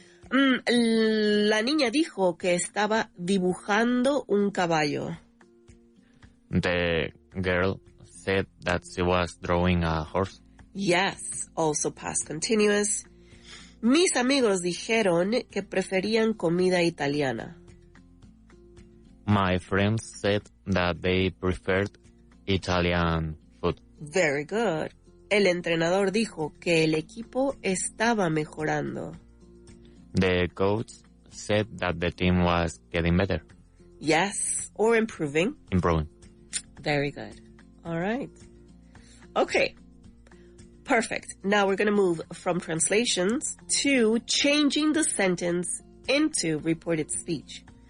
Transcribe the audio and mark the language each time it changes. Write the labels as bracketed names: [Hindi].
[Spanish] La niña dijo que estaba dibujando un caballo. [English] The girl said that she was drawing a horse. Yes, also past continuous. Mis amigos dijeron que preferían comida italiana. My friends said that they preferred Italian food. Very good. El entrenador dijo que el equipo estaba mejorando. The coach said that the team was getting better. Yes, or improving. Improving. Very good. All right. Okay. Perfect. Now we're going to move from translations to changing the sentence into reported speech.